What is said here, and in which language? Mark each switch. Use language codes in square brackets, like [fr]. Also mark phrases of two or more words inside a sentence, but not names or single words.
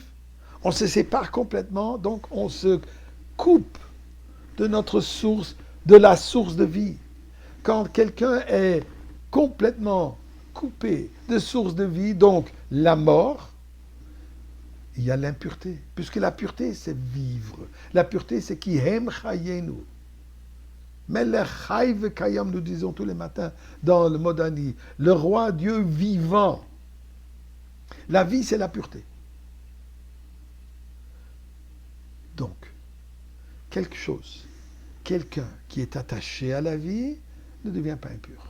[fr] On se sépare complètement, donc on se coupe de notre source, de la source de vie. Quand quelqu'un est complètement coupé de source de vie, donc la mort, il y a l'impureté. Puisque la pureté, c'est vivre. La pureté, c'est [he] כי הם חיינו. מלך חי וקיים, [fr] nous disons tous les matins dans le Modani, le roi Dieu vivant. La vie, c'est la pureté. Donc, quelque chose, quelqu'un qui est attaché à la vie ne devient pas impur.